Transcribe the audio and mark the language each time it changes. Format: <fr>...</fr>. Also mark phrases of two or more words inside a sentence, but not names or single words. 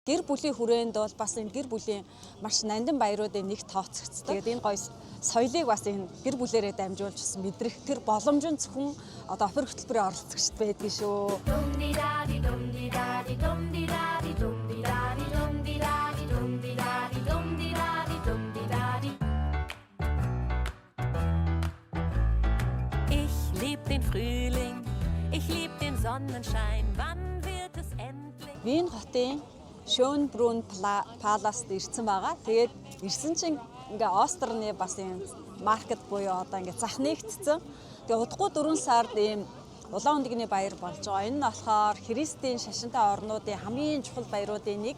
<mn>Гэр бүлийн хүрээнд бол бас энэ гэр бүлийн маш нандин баяруудын нэг тооцогддог. Тэгээд энэ гоё соёлыг бас энэ гэр бүлээрээ дамжуулж мэдрэх тэр боломж нь зөвхөн одоо опер хөтөлбөрийн оролцогчд байдаг шүү.</mn> <de>Ich lieb den Frühling, ich lieb den Sonnenschein, wann wird es endlich?</de> <mn>Вийн хотын Schönbrunn Palace-д ирсэн байгаа. Тэгээд ирсэн чинь ингээ Остерны бас юм маркет буюу одоо ингээ зах нэгтцэн. Тэгээд удахгүй 4 сард ийм улаан өндөгний баяр болж байгаа. Энэ нь болохоор Христийн шашинтай орнуудын хамгийн чухал баяруудын нэг.</mn>